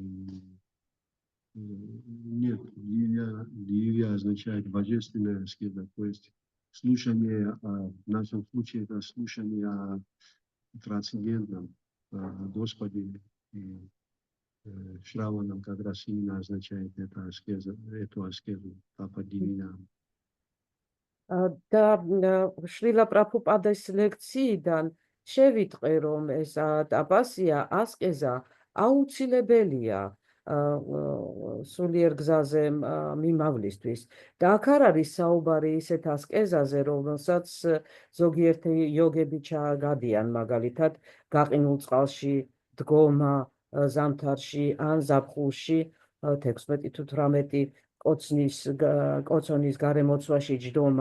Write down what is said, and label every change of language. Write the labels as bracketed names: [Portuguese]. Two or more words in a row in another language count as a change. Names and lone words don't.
[Russian] Нет, дивья означает божественная аскеза, то есть слушание, в нашем случае это слушание о трансцендентном, о Господе. И Шраванам как раз именно означает эту аскезу, [Sanskrit] तप दिव्य. [Georgian] და შრილა პრაბჰუპადის ლექციიდან შევიტყვე, რომ ეს ტაპასია, ასკეზა აუცილებელია სულიერ გზაზე მიმავლისთვის. და აქ არ არის საუბარი ისეთ ასკეზაზე, რომელსაც ზოგიერთი იოგები ჩააგადიან, მაგალითად, გაყინულ წყალში, დგომა ზამთარში ან ზაფხულში 16 თუ 18 კოცონის გარემოცვაში ჯდომა.